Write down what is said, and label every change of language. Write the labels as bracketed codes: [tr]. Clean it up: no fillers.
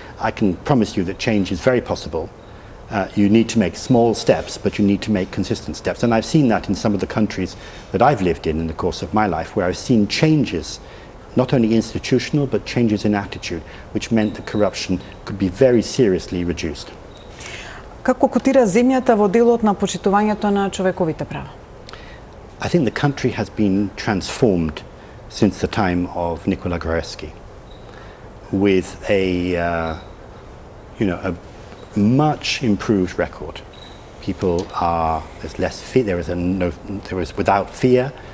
[en] I can promise you that change is very possible. You need to make small steps, but you need to make consistent steps. And I've seen that in some of the countries that I've lived in the course of my life, where I've seen changes, not only institutional, but changes in attitude, which meant that corruption could be very seriously reduced. [mk] Како котира земјата во делот на почитувањето на човековите права? [en] I think the country has been transformed since the time of Nicola Gruevski, with a much improved record. There's less fear. There is without fear.